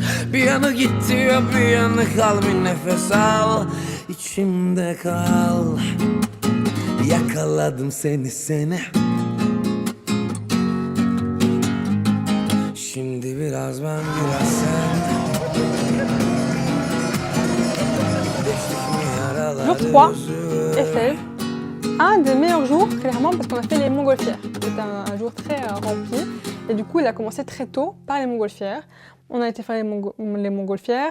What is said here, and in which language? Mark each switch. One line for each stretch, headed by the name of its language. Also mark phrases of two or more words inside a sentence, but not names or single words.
Turkish: Bir yanı git diyor, bir yanı kal, bir nefes al. İçimde kal. Yakaladım seni. Şimdi biraz ben biraz sen.
French: Jour 3, Eiffel. Un des meilleurs jours, clairement, parce qu'on a fait les montgolfières. C'était un jour très rempli. Et du coup, il a commencé très tôt par les montgolfières. On a été faire les montgolfières.